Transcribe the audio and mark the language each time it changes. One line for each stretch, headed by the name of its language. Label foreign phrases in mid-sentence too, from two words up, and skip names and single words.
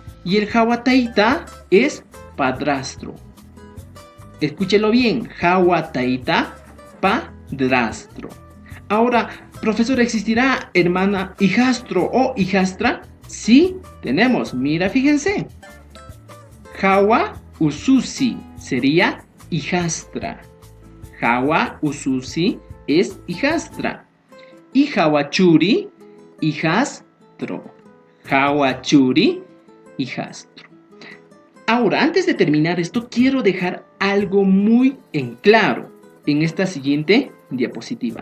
Spanish: Y el
Quechua: Hawa Taita
Spanish: es padrastro. Escúchelo bien.
Quechua: Hawa Taita,
Spanish: padrastro. Ahora, profesor, ¿existirá hermana, hijastro o hijastra? Sí, tenemos. Mira, fíjense.
Quechua: Hawa Ususi
Spanish: sería hijastra.
Quechua: Hawa Ususi
Spanish: es hijastra. Y Hawachuri, hijastro. Hawachuri, hijastro. Ahora, antes de terminar esto, quiero dejar algo muy en claro en esta siguiente diapositiva.